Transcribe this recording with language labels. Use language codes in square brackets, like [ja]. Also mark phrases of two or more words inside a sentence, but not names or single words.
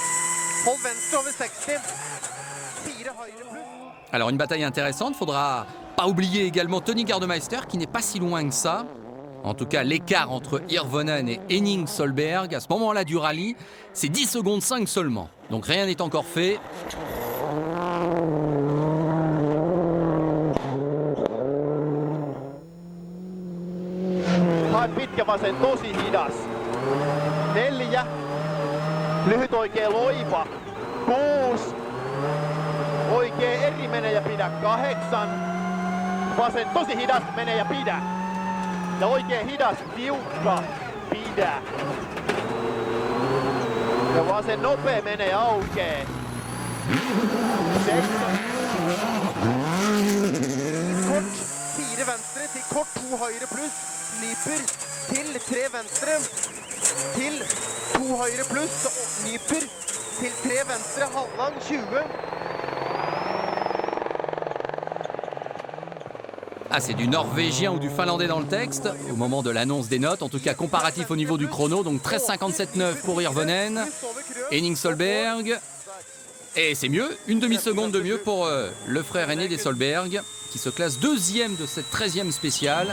[fr] Alors une bataille intéressante, faudra Pas oublier également Tony Gardemeister qui n'est pas si loin que ça. En tout cas, l'écart entre Hirvonen et Henning Solberg, à ce moment-là du rallye, c'est 10 secondes 5 seulement. Donc rien n'est encore fait. [fi] Pitkä vasen tosi hidas. 4. Lyhyt oikea loiva. 6. Oikea eri mene ja pidä. 8. Vasen tosi hidas mene ja pidä. Ja oikea hidas tiukka. Pidä. Ja vasen nopea mene ja aukee. 7. [no] Kort 4 venstre til kort 2 høyre pluss. Nyper til 3 venstre, til 2 høyre pluss, nyper til 3 venstre, halvlang 20. [fr] Ah, c'est du norvégien ou du finlandais dans le texte, au moment de l'annonce des notes, en tout cas comparatif au niveau du chrono, donc 13,57,9 pour Hirvonen, Henning Solberg, et c'est mieux, une demi-seconde de mieux pour le frère aîné des Solberg, qui se classe deuxième de cette 13e spéciale.